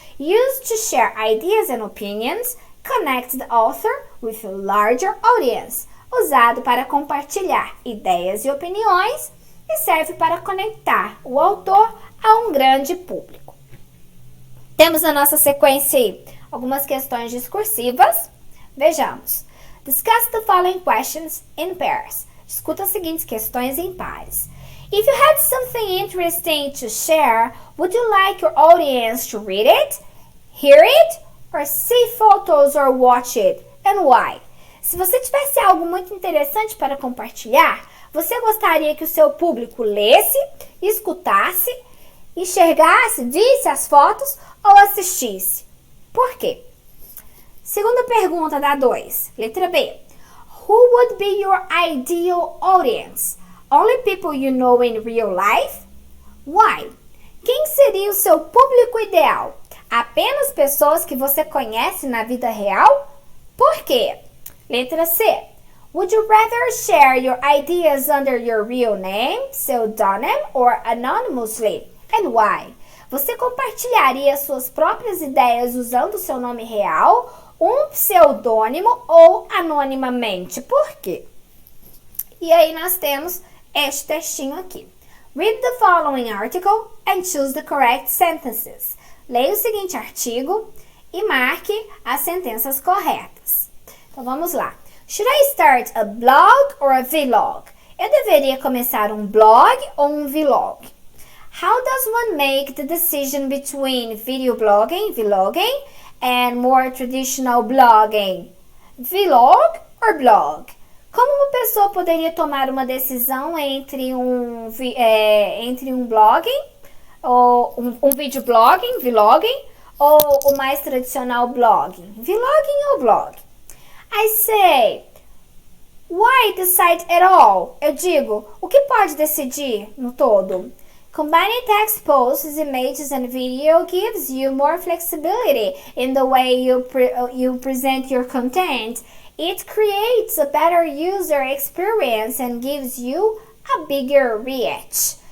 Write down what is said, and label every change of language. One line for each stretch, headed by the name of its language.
English: Used to share ideas and opinions. Connect the author with a larger audience.
Portuguese: Usado para compartilhar ideias e opiniões e serve para conectar o autor a um grande público. Temos na nossa sequência aí algumas questões discursivas. Vejamos.
English: Discuss the following questions in pairs.
Portuguese: Discuta as seguintes questões em pares.
English: If you had something interesting to share, would you like your audience to read it, hear it, or see photos or watch it? And why?
Portuguese: Se você tivesse algo muito interessante para compartilhar, você gostaria que o seu público lesse, escutasse, enxergasse, visse as fotos ou assistisse? Por quê? Segunda pergunta da 2, letra B.
English: Who would be your ideal audience? Only people you know in real life? Why?
Portuguese: Quem seria o seu público ideal? Apenas pessoas que você conhece na vida real? Por quê? Letra C.
English: Would you rather share your ideas under your real name, pseudonym, or anonymously? And why?
Portuguese: Você compartilharia suas próprias ideias usando seu nome real, um pseudônimo ou anonimamente? Por quê? E aí nós temos este textinho aqui.
English: Read the following article and choose the correct sentences.
Portuguese: Leia o seguinte artigo e marque as sentenças corretas. Então vamos lá.
English: Should I start a blog or a vlog?
Portuguese: Eu deveria começar um blog ou um vlog?
English: How does one make the decision between video blogging, vlogging, and more traditional blogging? Vlog or blog?
Portuguese: Como uma pessoa poderia tomar uma decisão entre um blogging, ou um video blogging, vlogging, ou o mais tradicional blogging? Vlogging ou blog?
English: I say, why decide at all?
Portuguese: Eu digo, o que pode decidir no todo?
English: Combining text posts, images, and video gives you more flexibility in the way you present your content. It creates a better user experience and gives you a bigger reach.